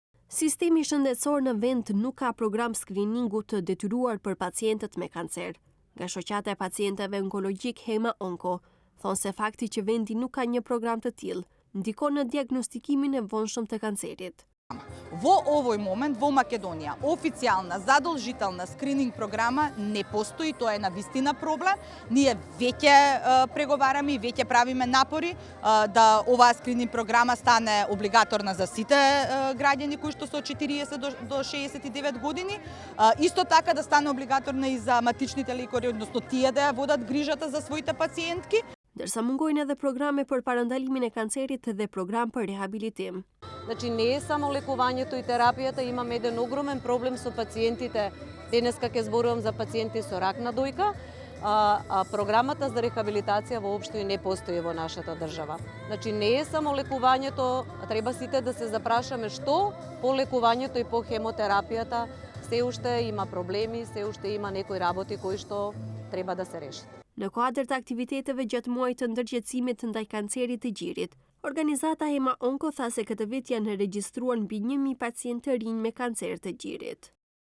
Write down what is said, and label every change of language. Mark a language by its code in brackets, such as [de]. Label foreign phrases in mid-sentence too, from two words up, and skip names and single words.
[sq] Sistemi shëndetësor në vend nuk ka program skriningu të detyruar për pacientët me kancer. Nga shoqata e pacientëve onkologjik Hema Onko, thonë se fakti që vendi nuk ka një program të tillë ndikon në diagnostikimin e vonshëm të kancerit. [mk] Во овој момент во Македонија официјална задолжителна скрининг програма не постои, тоа е навистина проблем. Ние веќе преговараме и веќе правиме напори да оваа скрининг програма стане облигаторна за сите граѓани кои што се од 40 до 69 години. Исто така да стане облигаторна и за матичните лекари, односно тие да ја водат грижата за своите пациентки. [sq] Дërsa mungojnë edhe programe për parandalimin e kancerit dhe program për rehabilitim. [mk] Значи не е само лекувањето и терапијата, имаме еден огромен проблем со пациентите. Денеска ќе зборувам за пациенти со рак на дојка, а програмата за рехабилитација воопшто и не постои во нашата држава. Значи не е само лекувањето, треба сите да се запрашаме што по лекувањето и по хемотерапијата се уште има проблеми, се уште има некои работи кои што треба да се решат. [sq] Në kuadër të aktiviteteve gjatë muajit të ndërgjetësimit ndaj kancerit të gjirit, organizata Hema Onko tha se këtë vit janë regjistruar mbi 1000 pacientë të rinj me kancer të gjirit.